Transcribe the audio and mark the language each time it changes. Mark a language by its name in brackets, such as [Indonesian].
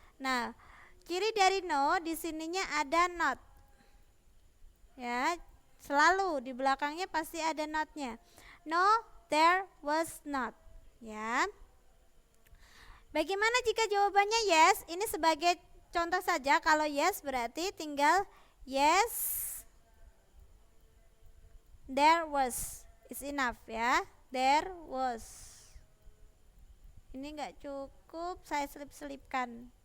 [Indonesian] Nah, ciri dari no di sininya ada not, ya, selalu di belakangnya pasti ada notnya. [English] No, there was not, [Indonesian] ya. Bagaimana jika jawabannya yes? Ini sebagai contoh saja. Kalau yes berarti tinggal yes, [English] there was is enough, [Indonesian] ya. [English] There was. [Indonesian] Ini enggak cukup, saya selip-selipkan.